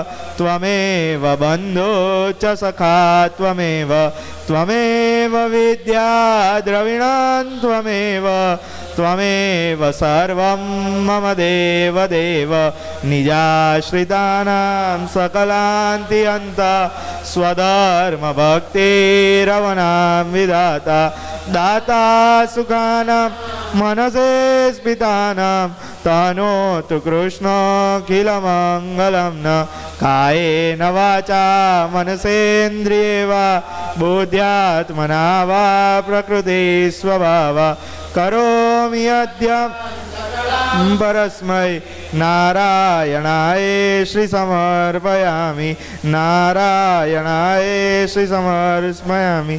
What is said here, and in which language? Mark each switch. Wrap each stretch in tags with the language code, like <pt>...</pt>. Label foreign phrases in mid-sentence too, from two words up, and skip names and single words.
<sa>बंधो च सखा त्वमेव विद्या द्रविणां त्वमेव सर्वं मम देव देव निजाश्रितानां सकलांति अंत स्वधर्म भक्तिरवनां विधाता दाता सुखानां मनसे स्पितानां तनोतु कृष्णोऽखिल मङ्गलं न कायेन वाचा मनसेन्द्रिये वा बुद्ध्यात्मना वा प्रकृति स्वभावा करोमि अद्य परस्मै नारायणाय श्री समर्पयामि नारायणाय श्री समर्पयामि</sa>